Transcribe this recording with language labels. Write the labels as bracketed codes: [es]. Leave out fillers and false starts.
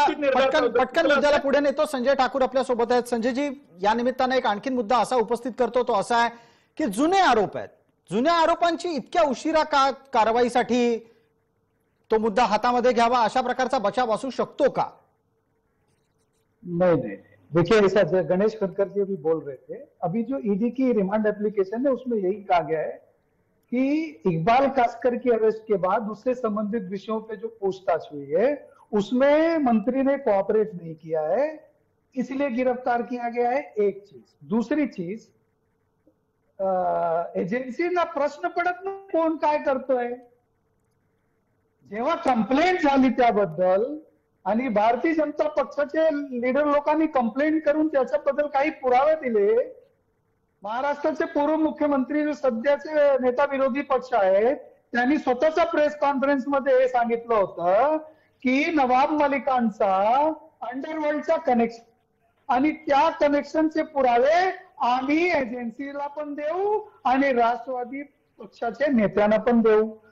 [mr] बाबतीत निर्धार करतो. पटकन मुद्द्याला पुढे नेतो. संजय ठाकूर आपल्या सोबत आहेत. संजयजी, या निमित्तानं एक आणखीन मुद्दा असा उपस्थित करतो, तो असा आहे की जुने आरोप आहेत. जुन्या आरोपांची इतक्या उशिरा का कारवाईसाठी तो मुद्दा हातामध्ये घ्यावा, अशा प्रकारचा बचाव असू शकतो का? [hi] नहीं, देखिए ऐसा गणेश खटकर जी अभी बोल रहे थे, अभी जो ईडी की रिमांड एप्लीकेशन है उसमें यही कहा गया है कि इकबाल कास्कर की अरेस्ट के बाद उससे संबंधित विषयों पे जो पूछताछ हुई है उसमें मंत्री ने कोऑपरेट नहीं किया है, इसलिए गिरफ्तार किया गया है. एक चीज. दूसरी चीज, [mr] एजन्सीना प्रश्न पडत नाही कोण काय करतोय. जेव्हा कंप्लेंट झाली त्याबद्दल आणि भारतीय जनता पक्षाचे लीडर लोकांनी कंप्लेंट करून त्याच्याबद्दल काही पुरावे दिले, महाराष्ट्राचे पूर्व मुख्यमंत्री जो सध्याचे नेता विरोधी पक्ष आहेत त्यांनी स्वतःच्या प्रेस कॉन्फरन्स मध्ये हे सांगितलं होतं की नवाब मलिकांचा अंडरवर्ल्डचा कनेक्शन आणि त्या कनेक्शनचे पुरावे आम्ही एजन्सीला पण देऊ आणि राष्ट्रवादी पक्षाच्या नेत्यांना पण देऊ.